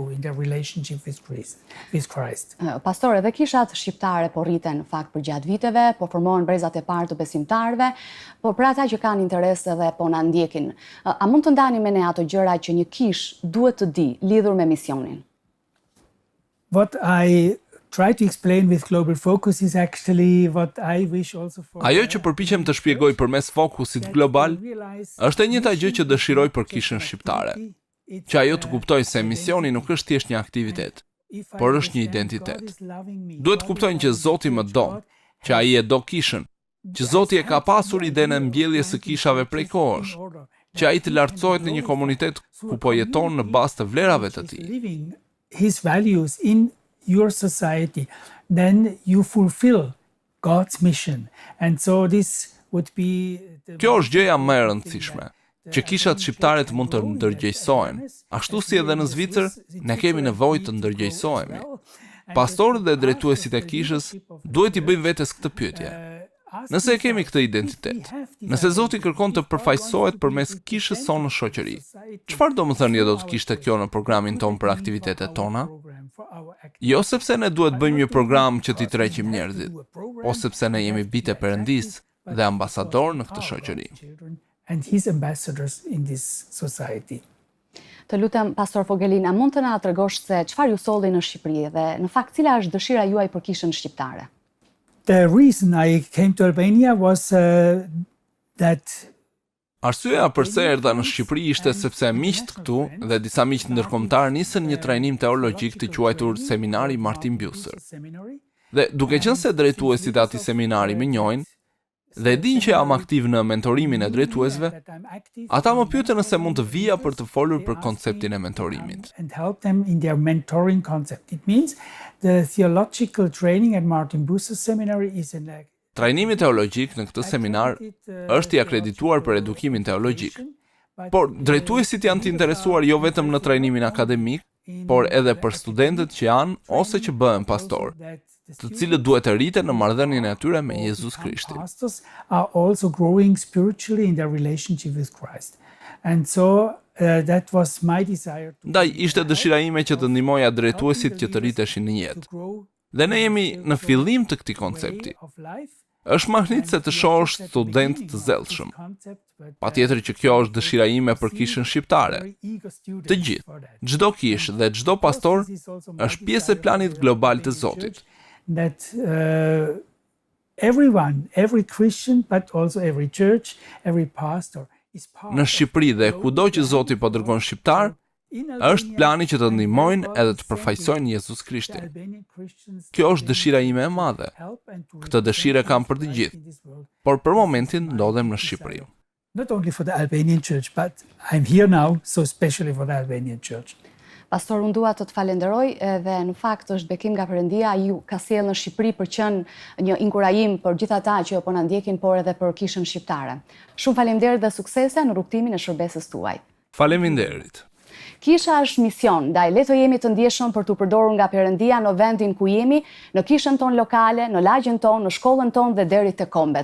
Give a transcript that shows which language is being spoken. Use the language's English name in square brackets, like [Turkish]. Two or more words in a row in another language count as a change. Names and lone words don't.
[Albanian] Pastor, edhe kishat shqiptare po rriten në fakt për gjatë viteve, po formohen brezat e parë të besimtarëve, po për ata që kanë interes edhe po na ndjekin. A mund të ndani me ne ato gjëra që një kish duhet të di lidhur me misionin? [English] What I try to explain with global focus is actually what I wish also for. [Albanian] Ajo që përpiqem të shpjegoj përmes fokusit global është e njëjta gjë që dëshiroj për kishën shqiptare. Që ajo të kuptojë se misioni nuk është thjesht një aktivitet, por është një identitet. Duhet të kuptojnë që Zoti më do, që ai e do kishën, që Zoti e ka pasur idenë e mbjelljes së kishave prej kohësh, që ai të lartësohet në një komunitet ku po jeton në bazë të vlerave të tij. [English] His values in your society, then you fulfill God's mission. And so this would be [Albanian] Kjo është gjëja më e rëndësishme, që kishat shqiptare të mund të ndërgjegjësohen. Ashtu si edhe në Zvicër, ne kemi nevojë të ndërgjegjësohemi. Pastorët dhe drejtuesit e kishës duhet i bëjnë vetes këtë pyetje. Nëse e kemi këtë identitet, nëse Zoti kërkon të përfaqësohet përmes kishës sonë në shoqëri, çfarë domethënie do të kishte kjo në programin ton për aktivitetet tona? Jo sepse ne duhet bëjmë një program që t'i tërheqim njerëzit, o sepse ne jemi bijtë e Perëndisë dhe ambasador në këtë shoqëri. [English] And his ambassadors in this society. [Albanian] Të lutem, Pastor Voegelin, a mund të na tregosh se çfarë ju solli në Shqipëri dhe në fakt cila është dëshira juaj për kishën shqiptare? [English] The reason I came to Albania was that [Albanian] Arsyeja pse erdha në Shqipëri ishte sepse miqt këtu dhe disa miq ndërkombëtar nisën një trajnim teologjik të quajtur Seminari Martin Voegelin. Dhe duke qenë se drejtuesit e atij seminari më njohin dhe din që jam aktiv në mentorimin e drejtuesve, ata më pyetën nëse mund të vija për të folur për konceptin e mentorimit. [English] And help them in their mentoring concept. It means the theological training at Martin Voegelin seminary is an [Albanian] Trajnimi teologjik në këtë seminar është i akredituar për edukimin teologjik. Por drejtuesit janë të interesuar jo vetëm në trajnimin akademik, por edhe për studentët që janë ose që bëhen pastor. të cilët duhet të rriten në marrëdhënien e tyre me Jezus Krishtin. [English] Pastors are also growing spiritually in their relationship with Christ. And so that was my desire to [Albanian] Ndaj ishte dëshira ime që të ndihmoja drejtuesit që të rriteshin në jetë. Dhe ne jemi në fillim të këtij koncepti. Është mahnitse të shohësh student të zellshëm. Patjetër që kjo është dëshira ime për kishën shqiptare. Të gjithë, çdo kishë dhe çdo pastor është pjesë e planit global të Zotit. [English] That everyone, every Christian, but also every church, every pastor is part [Albanian] Në Shqipëri dhe kudo që Zoti po dërgon shqiptar, është plani që të ndihmojnë edhe të përfaqësojnë Jezus Krishtin. Kjo është dëshira ime e madhe. Këtë dëshirë kam për të gjithë, por për momentin ndodhem në Shqipëri. [English] Not only for the Albanian church, but I'm here now, so especially for the Albanian church. [Albanian] Pastor, unë dua të të falenderoj dhe në fakt është bekim nga Perëndia, ju ka sjellë në Shqipëri për qenë një inkurajim për gjithë ata që po na ndjekin, por edhe për kishën shqiptare. Shumë faleminderit dhe suksese në rrugtimin e shërbesës tuaj. Faleminderit. Kisha është mision, ndaj le të jemi të ndjeshëm për t'u përdorur nga Perëndia në vendin ku jemi, në kishën tonë lokale, në lagjen tonë, në shkollën tonë dhe deri te kombet.